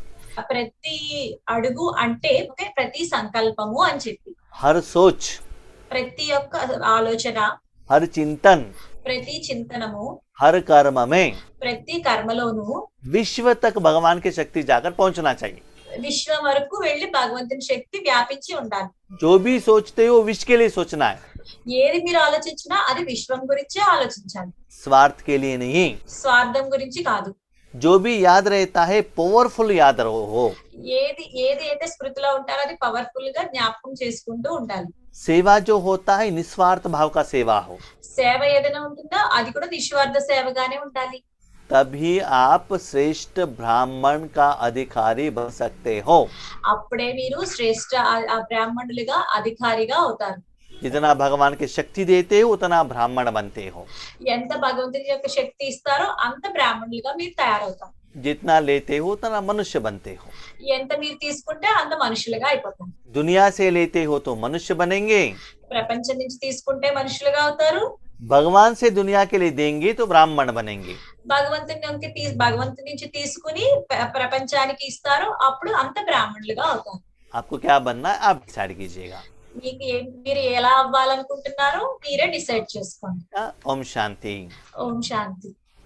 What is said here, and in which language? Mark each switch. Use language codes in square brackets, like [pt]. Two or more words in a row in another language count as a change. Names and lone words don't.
[te] ప్రతి అడుగు అంటే ప్రతి సంకల్పము అని చెప్పి, [hi] हर सोच, [te] ప్రతి ఒక్క ఆలోచన, [hi] हर चिंतन, [te] ప్రతి చింతనము, [hi] हर कर्म में [te] ప్రతి కర్మలోను [hi] विश्व तक भगवान की शक्ति जाकर पहुंचना चाहिए। [te] విశ్వం వరకు వెళ్లి భగవంతుని శక్తి వ్యాపించి ఉండాలి. [hi] जो भी सोचते हो विश्व के लिए सोचना है, [te] ఏది మీరు ఆలోచించినా అది విశ్వం గురించే ఆలోచించాలి, [hi] स्वार्थ के लिए नहीं। [te] స్వార్థం గురించి కాదు. [hi] जो भी याद रहता है पावरफुल याद हो। [te] ఏది అయితే స్మృతిలో ఉంటారో అది పవర్ఫుల్ గా జ్ఞాపకం చేసుకుంటూ ఉండాలి. [hi] सेवा जो होता है निस्वार्थ भाव का सेवा हो, [te] సేవ ఏదైనా ఉంటుందో అది కూడా నిస్వార్థ సేవగానే ఉండాలి. [hi] तभी आप श्रेष्ठ ब्राह्मण का अधिकारी बन सकते हो। [te] అప్పుడే మీరు శ్రేష్ఠ బ్రాహ్మణులుగా అధికారిగా అవుతారు. [hi] जितना भगवान की शक्ति देते हो उतना ब्राह्मण बनते हो। [te] ఎంత భగవంతుని యొక్క శక్తి ఇస్తారో అంత బ్రాహ్మణులుగా మీరు తయారవుతారు. [hi] जितना लेते हो उतना मनुष्य बनते हो। [te] ఎంత మీరు తీసుకుంటే అంత మనుషులుగా అయిపోతారు. [hi] दुनिया से लेते हो तो मनुष्य बनेंगे, [te] ప్రపంచం నుంచి తీసుకుంటే మనుషులుగా అవుతారు. [hi] भगवान से दुनिया के लिए देंगे तो ब्राह्मण बनेंगे। [te] భగవంతుని నుంచి తీసుకుని ప్రపంచానికి ఇస్తారు, అప్పుడు అంత బ్రాహ్మణులుగా అవుతారు. [hi] आपको क्या बनना है आप डिसाइड कीजिएगा। [te] మీరు ఎలా అవ్వాలనుకుంటున్నారో మీరే డిసైడ్ చేసుకోండి. [hi] ओम शांति। [te] ఓం శాంతి.